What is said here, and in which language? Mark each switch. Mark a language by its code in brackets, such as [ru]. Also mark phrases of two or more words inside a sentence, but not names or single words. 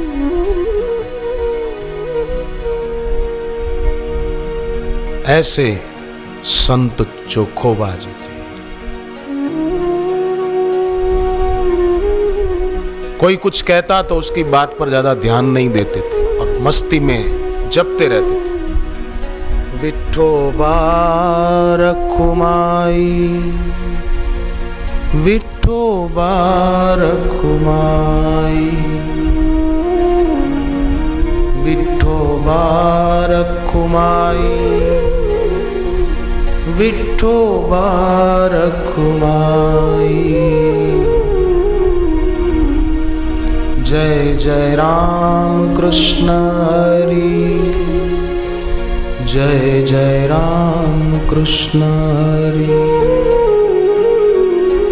[hi] ऐसे संत चोखोबा जी थे। कोई कुछ कहता तो उसकी बात पर ज्यादा ध्यान नहीं देते थे और मस्ती में जपते रहते थे। विठोबा रखुमाई, विठोबा रखुमाई, विठोबा रखुमाई, विठोबा रखुमाई। जय जय राम कृष्ण हरि, जय जय राम कृष्ण हरि।